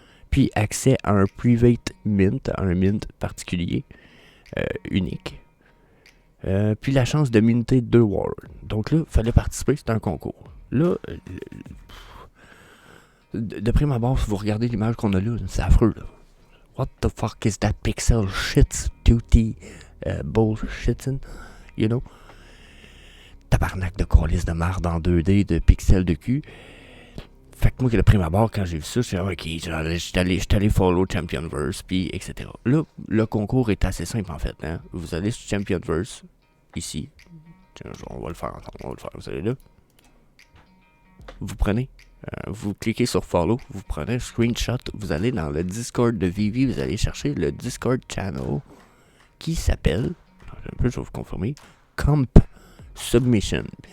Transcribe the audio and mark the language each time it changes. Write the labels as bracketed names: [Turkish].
[French] Puis accès à un private mint, à un mint particulier, unique. Puis la chance de minter 2 warlords. Donc là, il fallait participer, c'était un concours. Là, de prime abord, si vous regardez l'image qu'on a là, c'est affreux. Là. [English] What the fuck is that pixel shit, duty bullshitting, you know? [French] Tabarnak de colis de marde en 2D, de pixels de cul. Fait que moi, le prime abord, quand j'ai vu ça, j'ai dit, ok, j'étais allé follow Championverse, puis etc. Là, le concours est assez simple, en fait. Hein? Vous allez sur Championverse, ici. Tiens, on va le faire ensemble, on va le faire. Vous allez là. Vous prenez, vous cliquez sur follow, vous prenez un screenshot, vous allez dans le Discord de Vivi, vous allez chercher le Discord channel qui s'appelle, un peu, je vais vous confirmer, Comp Submission.